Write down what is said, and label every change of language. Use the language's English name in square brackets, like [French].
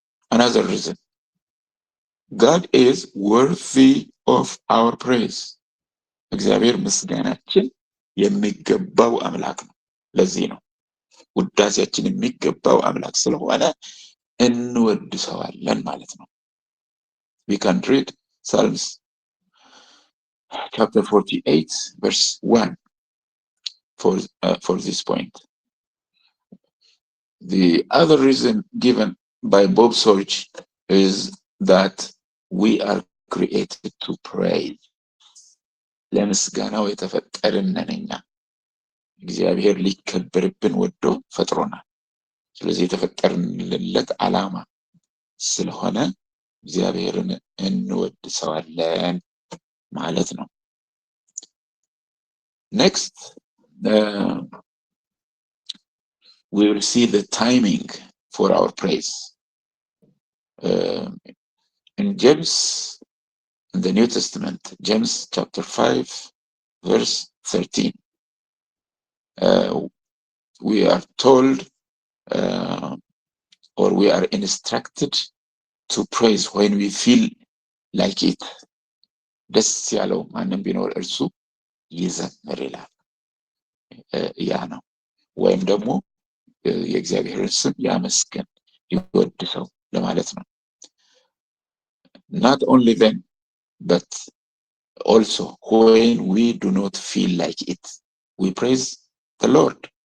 [English] Another reason, God is worthy of our praise. [Amharic] እግዚአብሔር ምስጋናችን የሚገባው አምላክ ነው። ለዚህ ነው ውዳሴያችን የሚገባው አምላክ ስለሆነ እንወድሰዋለን ማለት ነው። [English] We can read Psalms chapter 48 verse 1 for this point. The other reason given by Bob Sorge is that we are created to praise. [Amharic] ለምስጋናው የተፈጠርን ነን እኛ። እግዚአብሔር ሊከበርብን ወዶ ፈጥሮናል። ስለዚህ የተፈጠርንለት ዓላማ ስለሆነ እግዚአብሔርን እንወድሰዋለን ማለት ነው። [English] Next, we will see the timing for our praise. In James, in the New Testament, James chapter 5, verse 13, we are told or we are instructed to praise when we feel like it. [Amharic] ደስ ያለው ማንም ቢኖር እርሱ ይዘምር ይላል። ያ ነው። ወይም ደግሞ የእግዚአብሔርን ስም ያመስገን ይወድሰው ለማለት ነው። [English] Not only then, but also when we do not feel like it, we praise the Lord.